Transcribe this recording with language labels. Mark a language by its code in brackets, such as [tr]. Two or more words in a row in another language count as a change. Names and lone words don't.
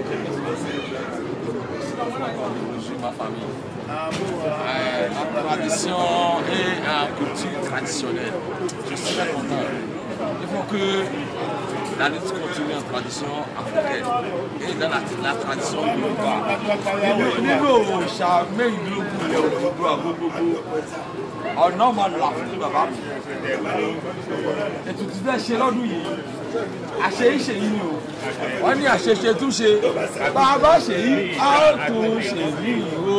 [fr] Ma famille. La tradition est une culture traditionnelle. Je suis très content. Il faut que la lutte continue en tradition africaine et dans la tradition globale. [yo] Ọ̀nà máa là fún bàbá mi. Ètùtù tẹ́ ṣe lọ́dún yìí, àṣeyíṣe yìí ni o. Wọ́n ní àṣeṣe túnṣe. Bàbá ṣe yìí, á tún ṣe yìí o.